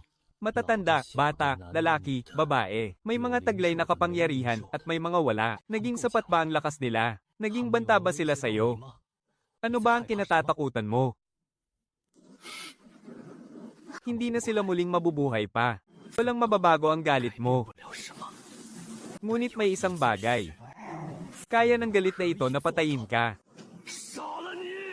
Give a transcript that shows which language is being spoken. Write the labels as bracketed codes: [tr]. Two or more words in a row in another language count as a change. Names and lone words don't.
[tl] Matatanda, bata, lalaki, babae. May mga taglay na kapangyarihan at may mga wala. Naging sapat ba ang lakas nila? Naging banta ba sila sa'yo? Ano ba ang kinatatakutan mo? Hindi na sila muling mabubuhay pa. Walang mababago ang galit mo. [zh] 不了什么。 [tl] Ngunit may isang bagay. Kaya ng galit na ito na patayin ka. [zh] 杀了你！